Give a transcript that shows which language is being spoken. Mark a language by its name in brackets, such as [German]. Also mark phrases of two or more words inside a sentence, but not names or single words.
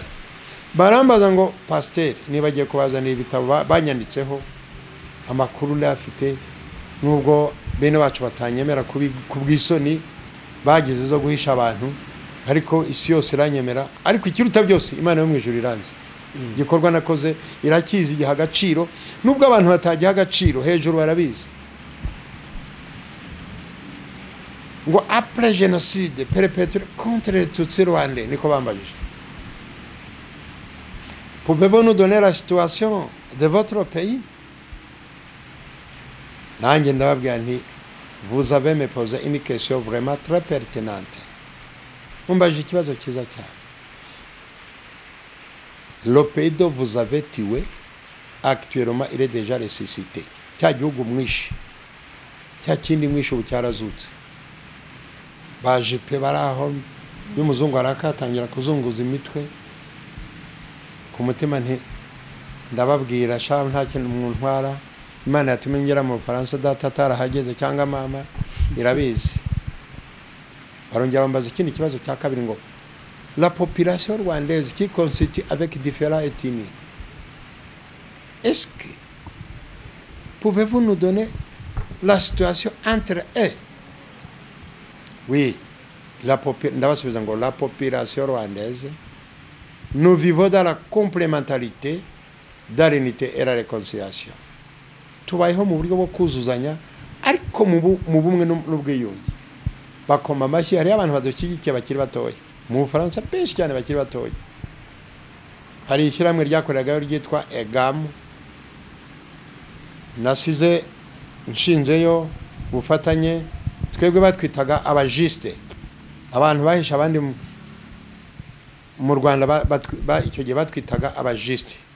[Kinyarwanda] Barambaza ngo pasteur nibagiye kubazanira ibitabo banyanditseho amakuru ndafite, nubwo bene wacu batanyemera kubwisoni bagize zo guhisha abantu, ariko isi yose iranyemera, ariko ikiruta byose Imana yo mu ijuru iranze. Gikorwa nakoze irakizi, igiha agaciro, nubwo abantu batagiha agaciro hejuru barabizi. [French] Ngo après génocide perpétré contre les Tutsis rwandais, [Kinyarwanda] niko bambajije. [French] Pouvez-vous nous donner la situation de votre pays? [Kinyarwanda] Nanjye ndababwira nti [French] vous avez me posé une question vraiment très pertinente. [Kinyarwanda] Mumbajije ikibazo cyiza cyane. [French] Le pays dont vous avez tué, actuellement, il est déjà ressuscité. [Kinyarwanda] Cya gihugu mwishe, cya kindi mwishe ubu cyarazutse. Baje pe baraho, y'umuzungu arakatangira kuzunguza imitwe, ku mutima nti ndababwira sha nta kintu muntwara, Imana yatumye ngera mu Faransa data atarahageze cyangwa mama irabizi. Barongera bambaza ikindi kibazo cya kabiri ngo [French] la population rwandaise qui constitue avec différents ethnies, est-ce que pouvez-vous nous donner la situation entre eux? Oui, la population rwandaise, nous vivons dans la complémentarité, dans l'unité et la réconciliation. [Kinyarwanda] Tubayeho mu buryo bwo kuzuzanya, ariko mu bumwe n'ubwiyunge. Bakoma amashyi, hari abantu badushyigikiye bakiri batoya mu Bufaransa, benshi cyane bakiri batoya. Hari ishyirahamwe ryakoreragayo ryitwa EGAM, nasize nshinzeyo bufatanye, twebwe batwitaga abajiste, abantu bahisha abandi mu Rwanda icyo gihe batwitaga abajiste.